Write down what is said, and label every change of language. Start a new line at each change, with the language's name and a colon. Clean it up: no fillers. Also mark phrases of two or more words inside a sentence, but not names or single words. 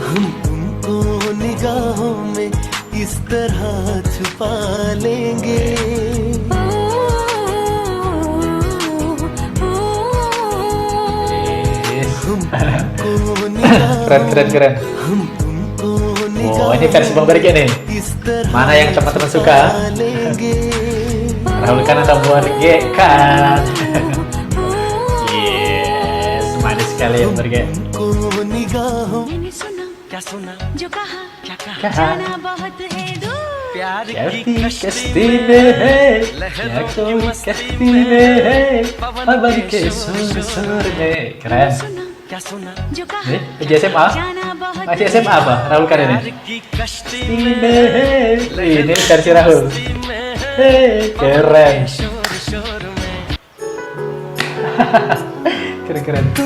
Indonesian: Keren. Oh ini versi Bang Berge nih. Mana yang teman-teman suka? Rahul Khan atau Berge Khan? Yes, manis sekali Bang Berge.
Hindi: प्यार की कश्ती में है या कोई कश्ती में है खबर के सुर में.
Indonesian: Keren. Nih, uji SMA? Masih SMA apa? Rahul Khan ini? Ini versi Rahul. Keren. Keren.